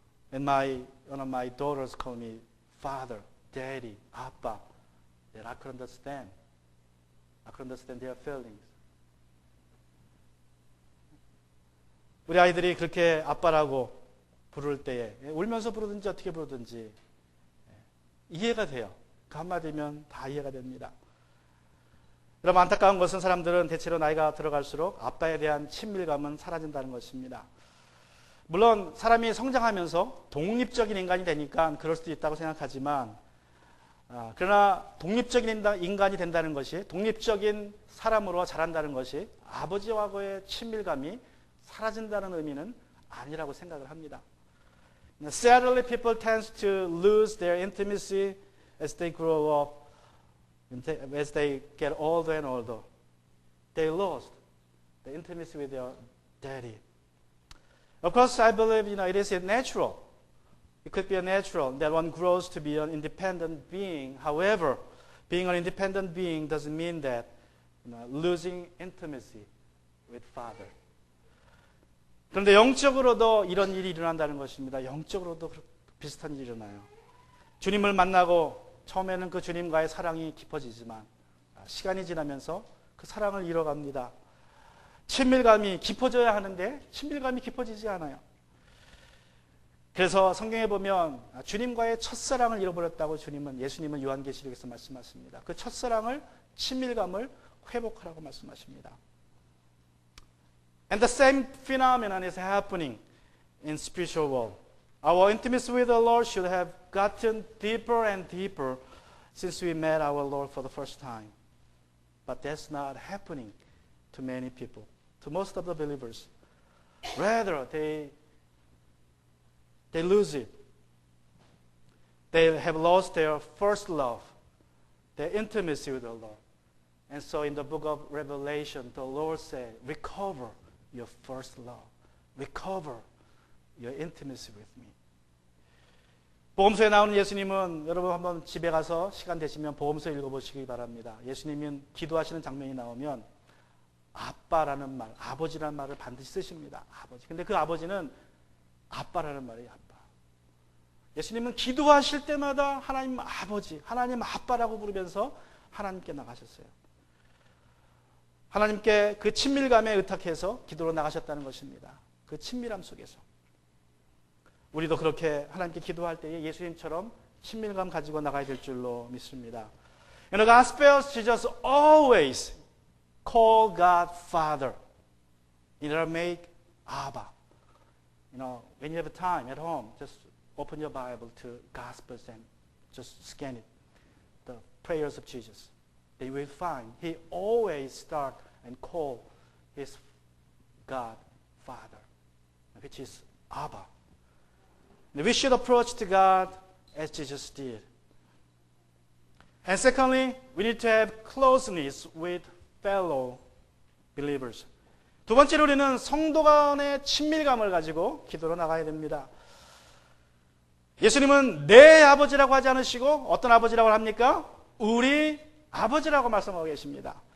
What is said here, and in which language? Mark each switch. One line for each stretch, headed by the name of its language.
English: And one of my daughters call me Father, Daddy, 아빠. That I could understand. I could understand their feelings.
Korean: 우리 아이들이 그렇게 아빠라고 부를 때에 울면서 부르든지 어떻게 부르든지 이해가 돼요. 그 한마디면 다 이해가 됩니다. 여러분, 안타까운 것은 사람들은 대체로 나이가 들어갈수록 아빠에 대한 친밀감은 사라진다는 것입니다. 물론 사람이 성장하면서 독립적인 인간이 되니까 그럴 수도 있다고 생각하지만 그러나 독립적인 인간이 된다는 것이, 독립적인 사람으로 자란다는 것이 아버지와의 친밀감이 사라진다는 의미는 아니라고 생각을 합니다.
English: Sadly, people tend to lose their intimacy as they grow up, as they get older and older. They lost the intimacy with their daddy. Of course, I believe it is natural. It could be natural that one grows to be an independent being. However, being an independent being doesn't mean that losing intimacy with father.
Korean: 그런데 영적으로도 이런 일이 일어난다는 것입니다. 영적으로도 비슷한 일이 일어나요. 주님을 만나고 처음에는 그 주님과의 사랑이 깊어지지만 시간이 지나면서 그 사랑을 잃어갑니다. 친밀감이 깊어져야 하는데 친밀감이 깊어지지 않아요. 그래서 성경에 보면 주님과의 첫사랑을 잃어버렸다고 예수님은 요한계시록에서 말씀하십니다. 그 첫사랑을, 친밀감을 회복하라고 말씀하십니다.
English: And the same phenomenon is happening in spiritual world. Our intimacy with the Lord should have gotten deeper and deeper since we met our Lord for the first time. But that's not happening to many people, to most of the believers. Rather, they lose it. They have lost their first love, their intimacy with the Lord. And so in the book of Revelation, the Lord said, recover your first love. Recover your intimacy with me.
Korean: 복음서에 나오는 예수님은, 여러분 한번 집에 가서 시간 되시면 복음서 읽어보시기 바랍니다. 예수님은 기도하시는 장면이 나오면 아빠라는 말, 아버지라는 말을 반드시 쓰십니다. 아버지. 근데 그 아버지는 아빠라는 말이에요. 아빠. 예수님은 기도하실 때마다 하나님 아버지, 하나님 아빠라고 부르면서 하나님께 나가셨어요. 하나님께 그 친밀감에 의탁해서 기도로 나가셨다는 것입니다. 그 친밀함 속에서 우리도 그렇게 하나님께 기도할 때에 예수님처럼 친밀감 가지고 나가야 될 줄로 믿습니다.
English: In the Gospels, Jesus always called God Father. In Aramaic, Abba. When you have time at home, just open your Bible to Gospels and just scan it. The prayers of Jesus. Then you will find He always start and call His God Father, which is Abba. We should approach to God as Jesus did. And secondly, we need to have closeness with fellow believers.
Korean: 두 번째로 우리는 성도 간의 친밀감을 가지고 기도로 나가야 됩니다. 예수님은 내 아버지라고 하지 않으시고 어떤 아버지라고 합니까? 우리 아버지라고 말씀하고 계십니다.